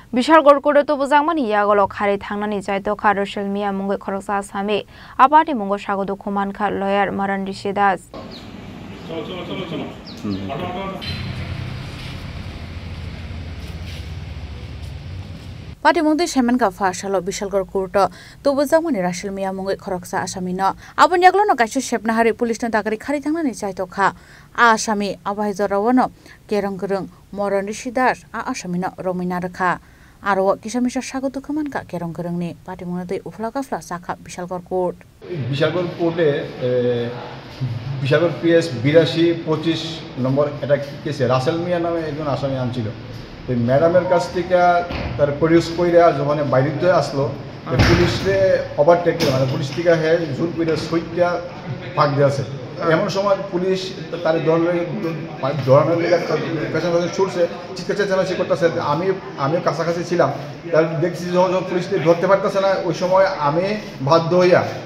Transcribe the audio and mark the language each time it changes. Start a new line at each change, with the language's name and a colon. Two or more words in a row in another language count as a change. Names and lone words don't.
Kok Borok: বিশালগড় কোর্টে তো বুজাংমানি ইয়াগল খারে থাংনানি জাইতখা রসেল মিয়া মুঙ্গৈ খরকসা আসামে আপাটি মুঙ্গ স্বাগত খুমানখা লয়ার মারান ঋষি দাস Pati mungti semen ka fasalo Bishalgor kurto to bujangmani Rashil Mia mungai khoroksa asami no abon yaglo no kaishu shepna hari police na dagari khari thangna ni chaito kha a asami abai jorawono kerong gerung moron rishidas a asami no romina rakha aro kisamisa sagoto khaman ka kerong gerung ni pati mungti ufla kafla sakha Bishalgor court
Bangla: কোর্টে বিশালগড় PS 8225 নম্বর এটা কেসে রাসেল মিয়া নামে একজন আসামি আনছিল তো ম্যাডামের কাছ থেকে তার প্রডিউস কইরা যখন বাইরে আসলো পুলিশে ওভারটেক মানে পুলিশ থেকে হ্যাঁ জোর করে সইটা ফাঁক দিয়েছে এমন সময় পুলিশ তার ধরানোর পেছনে ছুটছে চিৎকার চেঁচামেচি করতেছে আমিও কাছাকাছি ছিলাম তার দেখছি যখন পুলিশ ধরতে পারতেছে না ওই সময় আমি বাধ্য হইয়া